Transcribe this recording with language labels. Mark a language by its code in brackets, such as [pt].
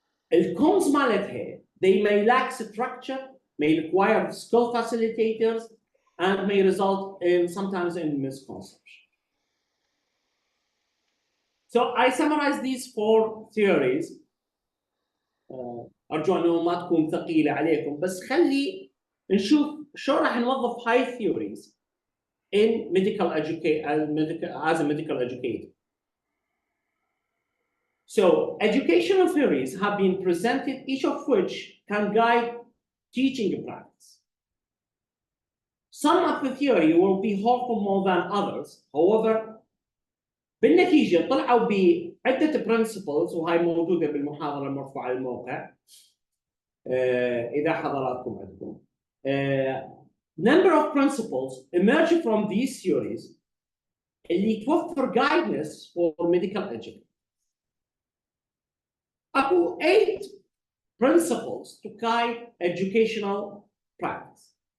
[en] The cons [ar] مالتها [en] they may lack structure, may require skill facilitators, and may result in sometimes in misconception. So I summarize these 4 theories. [ar] أرجو أنه ما تكون ثقيلة عليكم بس خلي نشوف شو راح نوظف هاي [en] theories in medical as a medical educator. So educational theories have been presented, each of which can guide teaching practice. Some of the theory will be helpful more than others. [ar] However, بالنتيجة طلعوا بعدة principles وهي موجودة بالمحاضرة المرفوعة على الموقع إذا حضراتكم عندكم. [en] Number of principles emerge from these theories [ar] اللي توفر [en] guidance for medical education. [ar] أكو [en] 8 principles to guide educational practice.